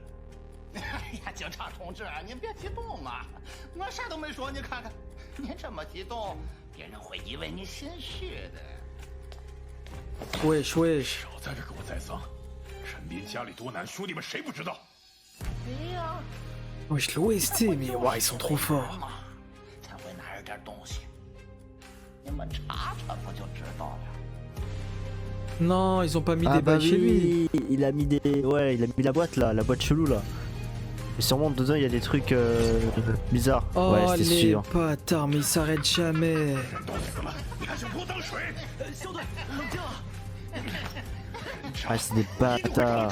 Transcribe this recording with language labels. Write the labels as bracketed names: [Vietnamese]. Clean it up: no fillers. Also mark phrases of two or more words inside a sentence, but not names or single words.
[Chinese] 哎呀，警察同志，您别激动嘛，我啥都没说，你看看，您这么激动，别人会以为你心虚的。 [French] Wesh, wesh. [Chinese] 少在这给我栽赃！陈斌家里多难，兄弟们谁不知道？对呀。 [French] Wesh, l'OST, mais ouais, ils sont trop forts. [Chinese] 才会拿着点东西，你们查查不就知道了。 [French] Non, ils ont pas mis Ah des bah balles chez lui. oui, il a mis des... Ouais, il a mis la boîte là, la boîte chelou là. Et sûrement dedans il y a des trucs bizarres. Oh, ouais, c'est les sûr. bâtards, mais ils s'arrêtent jamais. Ah, c'est des bâtards.